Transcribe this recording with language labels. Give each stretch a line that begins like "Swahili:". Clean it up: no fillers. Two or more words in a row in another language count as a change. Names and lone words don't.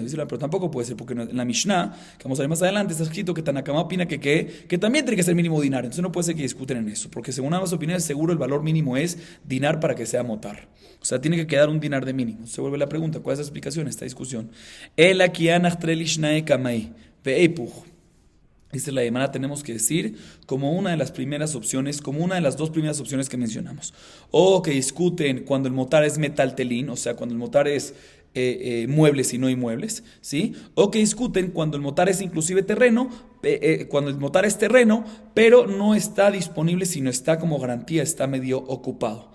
Spanish: Dice, pero tampoco puede ser, porque en la Mishnah, que vamos a ver más adelante, está escrito que Tanakama opina que también tiene que ser mínimo dinar. Entonces no puede ser que discuten en eso, porque según ambas opiniones, seguro el valor mínimo es dinar para que sea motar. O sea, tiene que quedar un dinar de mínimo. Se vuelve la pregunta, ¿cuál es la explicación a esta discusión?
Aramaic: El akianach trelishnae kamei ve'epuch.
Spanish: Dice la Gemara, tenemos que decir como una de las primeras opciones, como una de las dos primeras opciones que mencionamos. O que discuten cuando el motar es metaltelín, o sea, cuando el motar es muebles y no inmuebles, ¿sí? O que discuten cuando el motar es inclusive terreno, cuando el motar es terreno, pero no está disponible, sino está como garantía, está medio ocupado.